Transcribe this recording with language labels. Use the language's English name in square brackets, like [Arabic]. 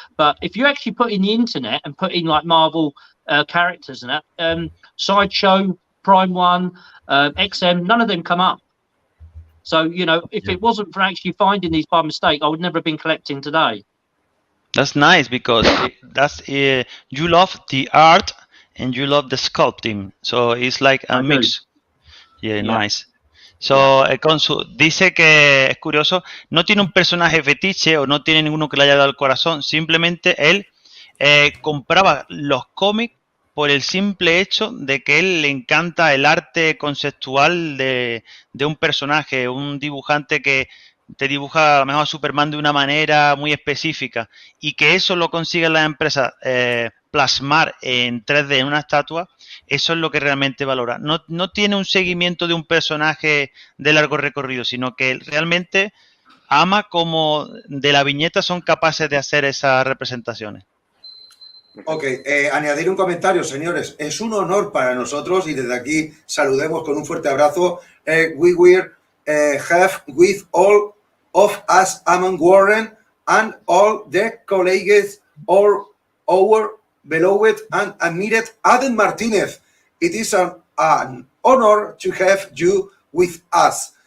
[English] But if you actually put in the internet and put in like Marvel characters and that, Sideshow, Prime One, XM, none of them come up. So, you know, if it wasn't for actually finding these by mistake, I would never have been collecting today. That's nice because you love the art and you love the sculpting. So it's like a mix. Yeah, nice. [Spanish] So, dice que es curioso, no tiene un personaje fetiche o no tiene ninguno que le haya dado el corazón, simplemente él compraba los cómics por el simple hecho de que él le encanta el arte conceptual de un personaje, un dibujante que te dibuja a lo mejor a Superman de una manera muy específica y que eso lo consigue la empresa plasmar en 3D en una estatua, eso es lo que realmente valora. No tiene un seguimiento de un personaje de largo recorrido, sino que él realmente ama como de la viñeta son capaces de hacer esas representaciones. Ok, añadir un comentario, señores. Es un honor para nosotros y desde aquí saludemos con un fuerte abrazo. [English] We will have with all of us Amon Warren and all the colleagues or our beloved and admired Adam Martinez. It is an honor to have you with us.